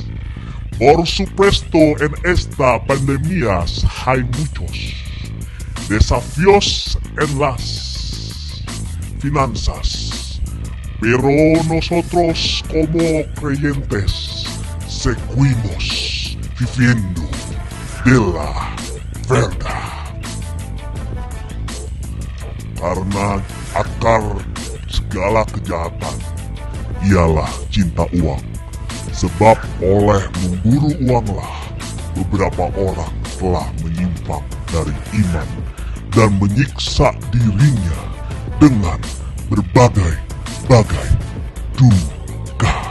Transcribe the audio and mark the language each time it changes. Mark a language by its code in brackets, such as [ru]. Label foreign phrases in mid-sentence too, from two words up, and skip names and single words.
[es] Por supuesto, en esta pandemia hay muchos desafíos en las finanzas, pero nosotros como creyentes seguimos viviendo de la verdad. [id] Karena akar segala kejahatan ialah cinta uang. Sebab oleh memburu uanglah beberapa orang telah menyimpang dari iman dan menyiksa dirinya dengan berbagai-bagai duka.